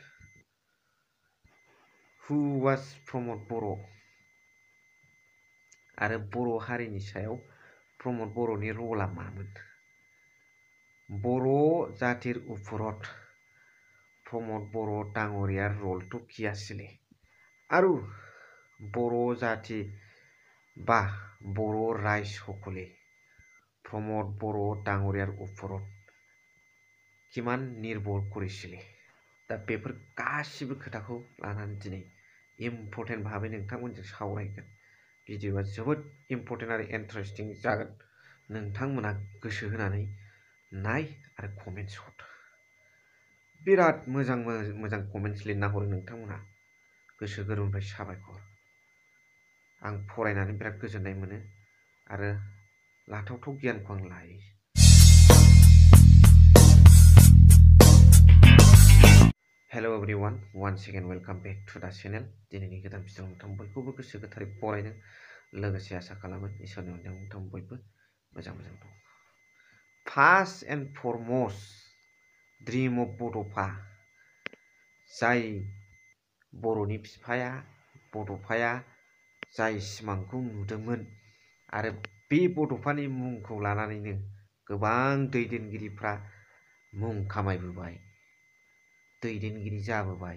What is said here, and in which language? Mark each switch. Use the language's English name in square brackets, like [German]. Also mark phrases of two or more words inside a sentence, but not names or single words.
[English] who was [Bodo] प्रमद बर' आरो बर' हारिनि सायाव प्रमद बर'नि रला मामोन? [Assamese] বড়ো জাতিৰ ওপৰত প্ৰমোদ বড়ো ডাঙৰীয়াৰ रलটো কি আছিলে? আৰু बर' জাতি বা बर' ৰাইজ সকলে প্ৰমোদ বড়ো ডাঙৰীয়াৰ ওপৰত কিমান নিৰ্ভৰ কৰিছিলে? [Bodo] दा बेफोर गासिबो खोथाखौ लानानै दिनै इम्पर्टेन्ट भाबै नोंथांमोनजों सावरायगोन। भिडिअआ जोबोद इम्पर्टेन्ट आरो इन्टारेस्टिं जागोन। नोंथांमोना गोसो होनानै नाय आरो कमेन्ट्स हर। बिराद मोजां मोजां कमेन्ट्स लिरना हरो नोंथांमोना, गोसो गोरबोनिफ्राय साबायखर। आं फरायनानै बिराद गोजोननाय मोनो आरो लाथावथाव गियानखौ आं लायो। [English] hello everyone, once again welcome back to the channel। [Bodo] दिनैनि गोदान भिडिअ नोंथां बयखौबो गोसो गोथारै बरायदों, लोगोसे आसा खालामो इसोरनि अननायाव नोंथां बयबो मोजां दं। [English] first and foremost dream of Bodofa, [Bodo] जाय बर'नि बिफाया बड'फाया जाय सिमांखौ नुदोंमोन आरो बे बड'फानि मुंखौ लानानैनो गोबां दैदेनगिरिफ्रा मुं खामायबोबाय, दैदेनगिरि जाबोबाय।